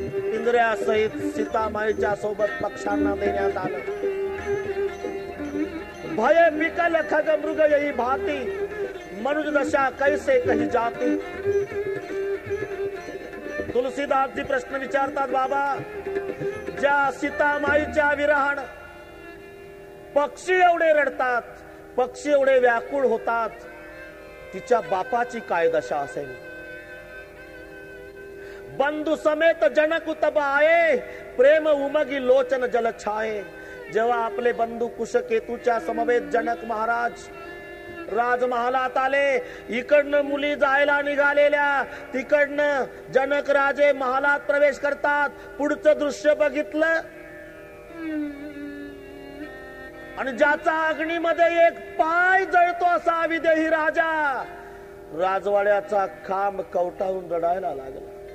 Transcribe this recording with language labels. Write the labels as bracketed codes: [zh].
[mr] पिंजऱ्यासहित सीतामाईच्या सोबत पक्ष्यांना देण्यात आलं। [awa] भय विकल खग मृग यही भाती, मनुज दशा कैसे कही जाती। [mr] तुलसीदास जी प्रश्न विचारतात, बाबा ज्या सीतामाईच्या विरहाण पक्षी एवढे रडतात, पक्षी एवढे व्याकुळ होतात, तिच्या बापाची काय दशा असेल। [awa] बंधु समेत जनक तब आये, प्रेम उमगी लोचन जल छाये। [mr] जेव्हा आपले बंधू कुशकेतूच्या समवेत जनक महाराज राजमहालात आले, इकडनं मुली जायला निघालेल्या, तिकडनं जनक राजे महालात प्रवेश करतात। पुढचं दृश्य बघितलं आणि ज्याचा अग्नीमध्ये एक पाय जळतो असा विदेही राजा राजवाड्याचा खांब कवटाळून रडायला लागला।